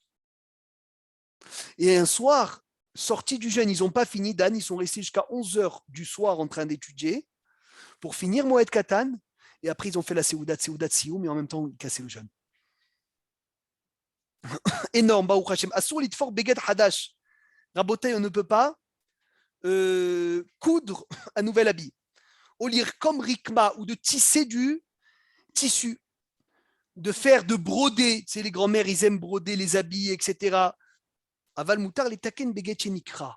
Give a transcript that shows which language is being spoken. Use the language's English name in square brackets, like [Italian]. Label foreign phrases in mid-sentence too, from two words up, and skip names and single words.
[French] Et un soir, sortis du jeûne, ils n'ont pas fini, Dan, ils sont restés jusqu'à 11h du soir en train d'étudier pour finir Moed Katan. Et après, ils ont fait la [Hebrew] סעודת סיום, [French] mais en même temps, ils cassaient le jeûne. Énorme, [Hebrew] ברוך השם. אסור לתפור בגד חדש. [French] Rabotai, on ne peut pas coudre un nouvel habit. Au lire comme rikma, ou de tisser du tissu, de broder. Tu sais, les grands-mères, ils aiment broder les habits, etc. [Hebrew] אבל מותר לתקן בגד שנקרע.